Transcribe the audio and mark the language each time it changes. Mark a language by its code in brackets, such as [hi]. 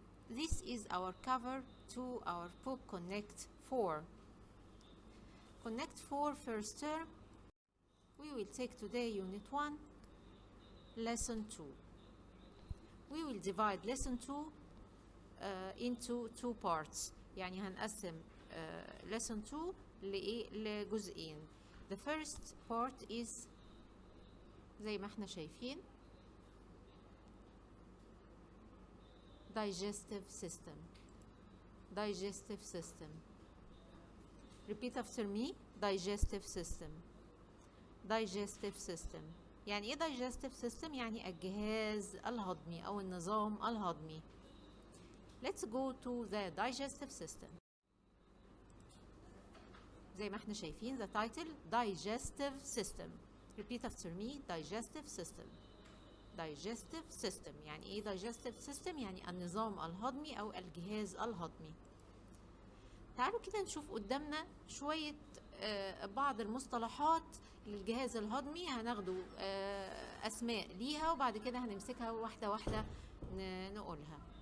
[en] This is our cover to our book Connect 4. Connect 4 first term. We will take today Unit 1, Lesson 2. We will divide Lesson 2 into two parts. [ar] يعني هنقسم Lesson 2 لجزئين. [en] The first part is [ar] زي ما احنا شايفين [en] Digestive System. Digestive System. Repeat after me. Digestive System. Digestive System. [ar] يعني ايه Digestive System؟ يعني الجهاز الهضمي أو النظام الهضمي. [en] Let's go to the Digestive System. [ar] زي ما احنا شايفين [en] the title [ar] Digestive System. [en] Repeat after me. Digestive System. Digestive System. [ar] يعني ايه Digestive System؟ يعني النظام الهضمي أو الجهاز الهضمي. تعالوا كده نشوف قدامنا شوية بعض المصطلحات للجهاز الهضمي. هناخده أسماء ليها وبعد كده هنمسكها واحدة واحدة نقولها.